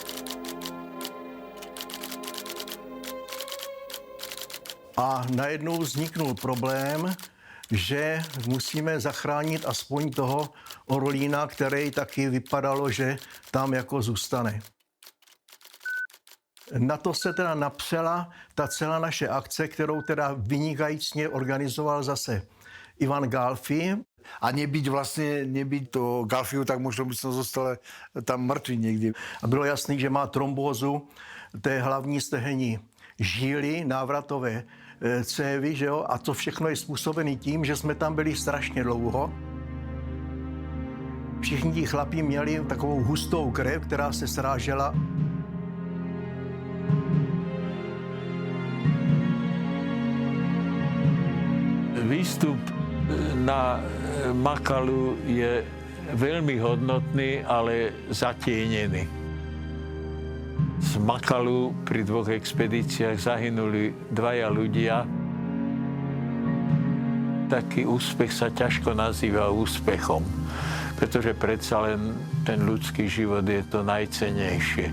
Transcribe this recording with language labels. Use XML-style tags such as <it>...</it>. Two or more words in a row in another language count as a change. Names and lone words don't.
<cs>A najednou vzniknul problém, že musíme zachránit aspoň toho Orolína, který taky vypadalo, že tam jako zůstane. Na to se teda napřela ta celá naše akce, kterou teda vynikajícně organizoval zase Ivan Galfi.</cs> <sk>A nebyť to Galfiu, tak možno by som zostal tam mŕtvý niekde.</sk> <cs>A bylo jasný, že má trombózu té hlavní stehenní žíly, návratové cévy, že jo? A to všechno je způsobené tím, že jsme tam byli strašně dlouho. Všichni ti chlapí měli takovou hustou krev, která se srážela.</cs> <sk>Výstup na Makalu je veľmi hodnotný, ale zatienený. Z Makalu pri 2 expedíciách zahynuli 2 ľudia. Taký úspech sa ťažko nazýva úspechom, pretože predsa len ten ľudský život je to najcennejšie.</sk>